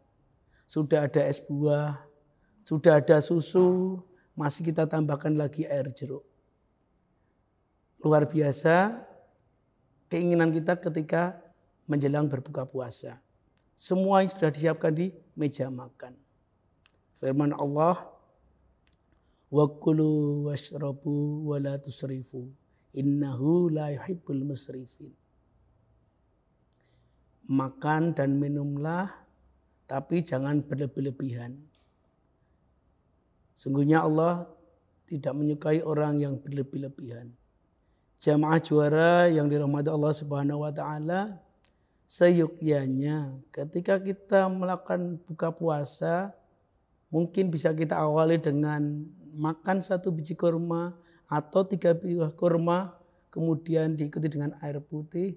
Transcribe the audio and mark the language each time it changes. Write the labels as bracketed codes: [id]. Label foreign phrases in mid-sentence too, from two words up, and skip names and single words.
[id] Sudah ada es buah, sudah ada susu, masih kita tambahkan lagi air jeruk. Luar biasa keinginan kita ketika menjelang berbuka puasa. Semua yang sudah disiapkan di meja makan. Firman Allah, [ar] وكلوا واشربوا ولا تسرفوا إنه لا يحب المسرفين. [id] Makan dan minumlah tapi jangan berlebih-lebihan. Sungguhnya Allah tidak menyukai orang yang berlebih-lebihan. Jamaah juara yang dirahmati Allah [ar] سبحانه وتعالى, [id] seyukyanya ketika kita melakukan buka puasa, mungkin bisa kita awali dengan makan 1 biji kurma atau 3 buah kurma, kemudian diikuti dengan air putih.